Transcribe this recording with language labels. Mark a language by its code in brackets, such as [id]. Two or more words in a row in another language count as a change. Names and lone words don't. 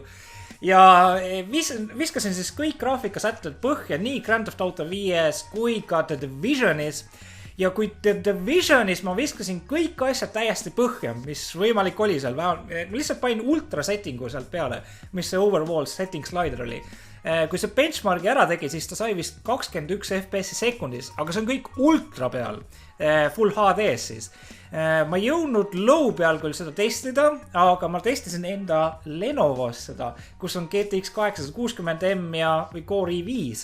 [et] Ja viskasin siis kõik graafikasätted põhja nii Grand Theft Auto 5-s kui ka The Divisionis. Ja kui The Divisionis ma viskasin kõik asjad täiesti põhja, mis võimalik oli seal, ma lihtsalt panin ultra settingu sealt peale, mis see [en] overall setting slider [et] oli. Kui see benchmarki ära tegi, siis ta sai vist 21 FPS sekundis, aga see on kõik ultra peal, full HD-s siis. Ma ei jõudnud low peal küll seda testida, aga ma testisin enda Lenovos seda, kus on GTX 860M või Core i5.